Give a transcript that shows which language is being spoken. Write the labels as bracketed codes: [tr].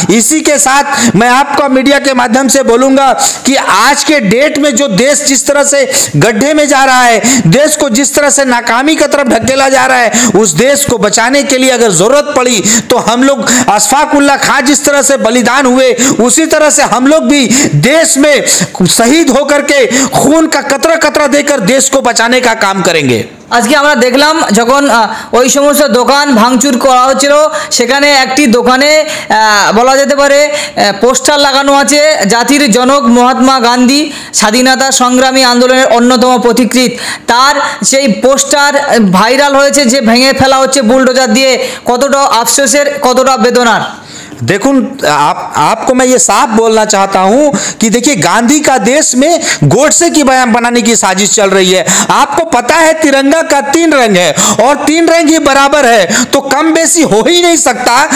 [hi] इसी के साथ मैं आपका मीडिया के माध्यम से बोलूंगा कि आज के डेट में जो देश जिस तरह से गड्ढे में जा रहा है, देश को जिस तरह से नाकामी की तरफ ढकेला जा रहा है, उस देश को बचाने के लिए अगर जरूरत पड़ी तो हम लोग अशफाक उल्लाह खां जिस तरह से बलिदान हुए, उसी तरह से हम लोग भी देश में शहीद होकर के खून का कतरा कतरा देकर देश को बचाने का काम करेंगे। [bn] আজকে আমরা দেখলাম যখন ওই সমস্ত দোকান ভাঙচুর করা হচ্ছিল, সেখানে একটি দোকানে বলা যেতে পারে পোস্টার লাগানো আছে জাতির জনক মহাত্মা গান্ধী স্বাধীনতা সংগ্রামী আন্দোলনের অন্যতম পথিকৃৎ। তার সেই পোস্টার ভাইরাল হয়েছে, যে ভেঙে ফেলা হচ্ছে বুলডোজার দিয়ে। কতটা আফসোসের, কতটা বেদনার। [hi] देखो आपको मैं ये साफ बोलना चाहता हूं कि देखिए, गांधी का देश में गोडसे की बयान बनाने की साजिश चल रही है। आपको पता है तिरंगा का 3 रंग है और 3 रंग ही बराबर है, तो कम बेसी हो ही नहीं सकता।